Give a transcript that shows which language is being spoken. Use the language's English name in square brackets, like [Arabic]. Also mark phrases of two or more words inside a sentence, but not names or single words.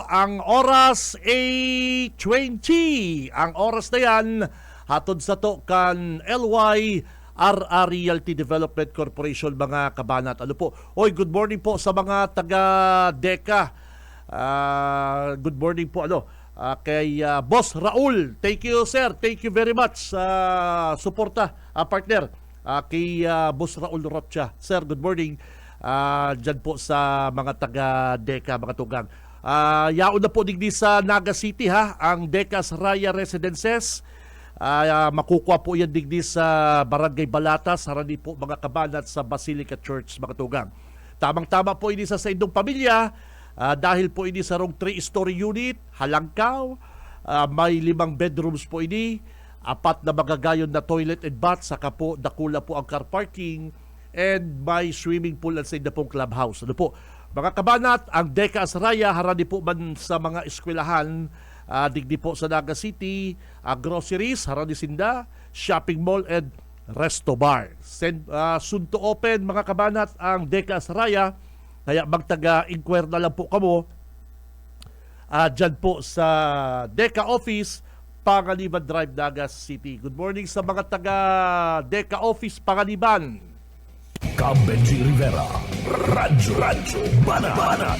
[Bikol] Ang oras 8:20. Ang oras na yan, hatod sa to kan LY RR Realty Development Corporation mga kabanat. Ano po? Oy, [English] good morning [Bikol] po sa mga taga-DECA. [English] Good morning [Bikol] po kay Boss Raul. [English] Thank you sir. Thank you very much [Bikol] sa suporta partner kay [English] Boss Raul Rocha. Sir, good morning. [Bikol] Diyan po sa mga taga-DECA mga tugang. Yaon na po digdi sa Naga City ang DECA Raya Residences. Makukuha po yan digdi sa Barangay Balatas, harani po mga kabanat sa Basilica Church mga tugang. Tamang-tama po ini sa indong pamilya dahil po ini sa rong 3-story unit, halangkaw, may 5 bedrooms po ini, 4 na magagayon na [English] toilet and bath, [Bikol] saka po dakula po ang [English] car parking [Bikol] and may [English] swimming pool [Bikol] at sa inda pong clubhouse. Ano po? Mga kabanat, ang DECA Raya harani po man sa mga eskwelahan, digdi po sa Naga City, groceries, harani sinda, [English] shopping mall and resto bar. Soon to open [Bikol] mga kabanat ang DECA Raya, kaya magtaga-inquire na lang po kamo dyan po sa DECA Office, Panganiban Drive, Naga City. [English] Good morning [Bikol] sa mga taga-DECA Office, Panganiban. Benji Rivera, Radyo Banat.